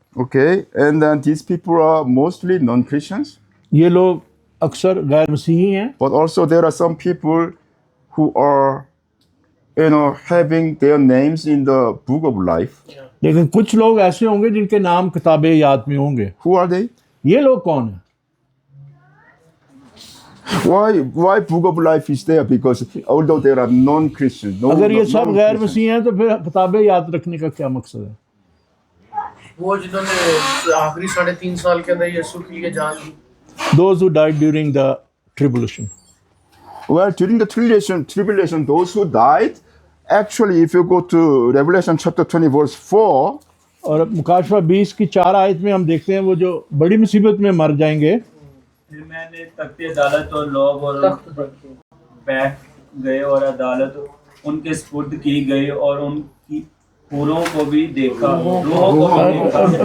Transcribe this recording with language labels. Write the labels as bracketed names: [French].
[English] Okay, and then these people are mostly non-Christians. [Hindi] ये लोग अक्सर गैर मसीही हैं. [English] But also there are some people who are, having their names in the book of life. [Hindi] लेकिन कुछ लोग ऐसे होंगे जिनके नाम किताबे याद में होंगे. [English] Who are they? [Hindi] ये लोग कौन हैं? [English] Why book of life is there? Because although there are non-Christians, [Hindi] अगर ये सब गैर मसीह हैं तो फिर किताबें याद रखने का क्या मकसद है? वो जिन्होंने आखिरी 3.5 साल के अंदर यीशु के लिए जान दी. [English] Those who died during the tribulation. Well, during the tribulation, those who died, actually, if you go to Revelation chapter 20, verse 4, [Hindi] और मुकाशफा 20 की 4 आयत में हम देखते हैं वो जो बड़ी मुसीबत में मर जाएंगे. फिर मैंने तख्ते अदालत और लोग और बैठ गए और अदालत उनके सुपुर्द की गई और उनकी पूरों को भी देखा, रूहों को भी देखा.